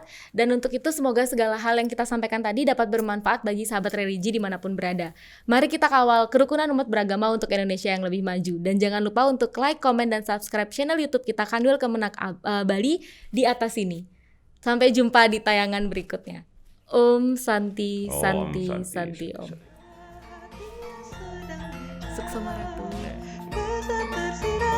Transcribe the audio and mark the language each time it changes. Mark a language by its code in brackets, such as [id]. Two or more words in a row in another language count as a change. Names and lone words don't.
[id] Dan untuk itu semoga segala hal yang kita sampaikan tadi dapat bermanfaat bagi sahabat religi dimanapun berada. Mari kita kawal kerukunan umat beragama untuk Indonesia yang lebih maju. Dan jangan lupa untuk like, komen, dan subscribe channel YouTube kita Kanwil Kemenak Bali di atas ini. Sampai jumpa di tayangan berikutnya. [ban] Om Santi Santi Om Santi Om. Suksema Ratu. [id] Ku tak